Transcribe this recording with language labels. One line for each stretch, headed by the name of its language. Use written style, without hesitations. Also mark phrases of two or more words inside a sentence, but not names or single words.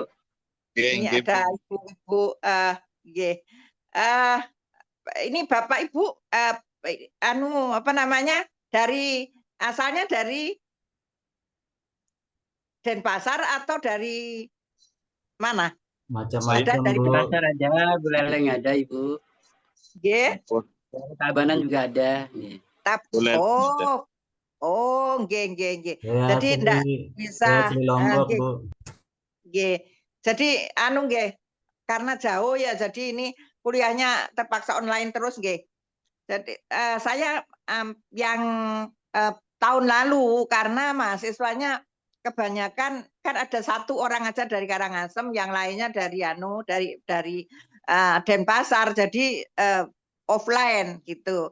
Indonesian: Ini ada ibu-ibu ini Bapak Ibu anu apa namanya? Asalnya dari Denpasar atau dari mana? Macam-macam, dari Bu. Denpasar ada, Buleleng ada, Ibu. Nggih. Tabanan juga ada. Nggih. Boleh. Nggih. Saya Jadi asli, ndak saya bisa asli Lombok, nggih, Bu. nggih. Jadi nggih, karena jauh ya jadi ini kuliahnya terpaksa online terus nggih. Jadi saya yang tahun lalu karena mahasiswanya kebanyakan kan ada 1 orang aja dari Karangasem, yang lainnya dari Denpasar, jadi offline gitu.